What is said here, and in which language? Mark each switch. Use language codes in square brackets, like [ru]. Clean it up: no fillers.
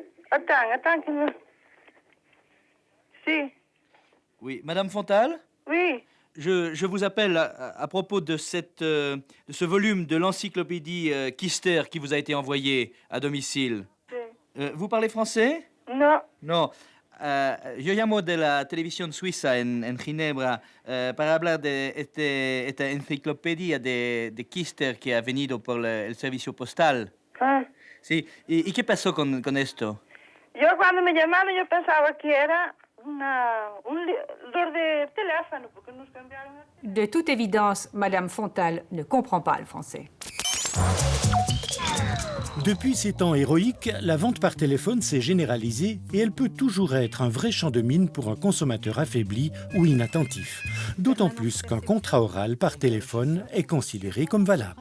[fr] Attends, que je... Si. Oui, madame Fontal? Oui. Je vous appelle à propos de ce volume de l'encyclopédie Kister qui vous a été envoyé à domicile. Vous parlez français? [es] No. No. Yo llamo de la televisión suiza en Ginebra para hablar de esta enciclopedia de Kister que ha venido por el servicio postal. Ah. Sí. ¿Y qué pasó con esto? Yo cuando me llamaron yo pensaba que era un de teléfono porque nos cambiaron. [fr] De toute évidence, madame Fontal ne comprend pas le français. Depuis ces temps héroïques, la vente par téléphone s'est généralisée et elle peut toujours être un vrai champ de mine pour un consommateur affaibli ou inattentif. D'autant plus qu'un contrat oral par téléphone est considéré comme valable.